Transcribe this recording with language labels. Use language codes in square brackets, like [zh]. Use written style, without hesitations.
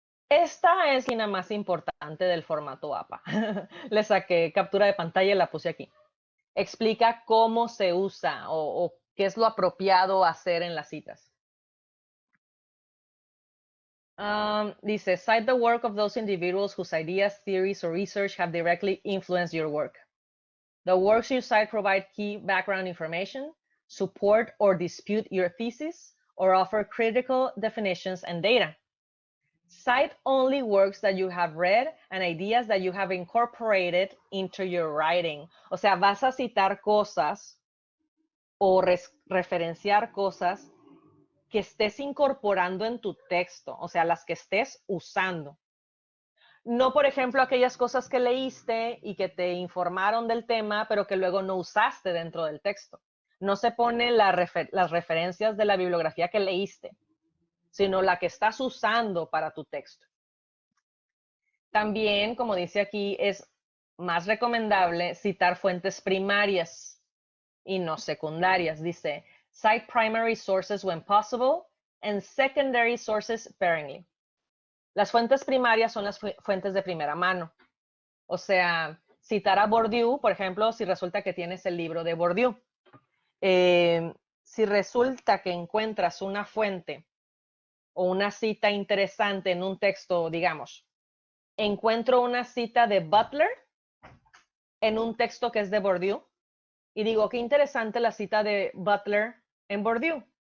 [es] Esta es la más importante del formato APA. Le saqué captura de pantalla y la puse aquí. Explica cómo se usa o qué es lo apropiado hacer en las citas. [en] Dice, cite the work of those individuals whose ideas, theories, or research have directly influenced your work. The works you cite provide key background information, support or dispute your thesis, or offer critical definitions and data. Cite only works that you have read and ideas that you have incorporated into your writing. [es] O sea, vas a citar cosas o referenciar cosas que estés incorporando en tu texto, o sea, las que estés usando. No, por ejemplo, aquellas cosas que leíste y que te informaron del tema, pero que luego no usaste dentro del texto. No se pone las referencias de la bibliografía que leíste, sino la que estás usando para tu texto. También, como dice aquí, es más recomendable citar fuentes primarias y no secundarias. [en] Dice, cite primary sources when possible and secondary sources sparingly. [es] Las fuentes primarias son las fuentes de primera mano. O sea, citar a Bourdieu, por ejemplo, si resulta que tienes el libro de Bourdieu. Si resulta que encuentras una fuente o una cita interesante en un texto, digamos, encuentro una cita de Butler en un texto que es de Bourdieu y digo, qué interesante la cita de Butler en Bourdieu.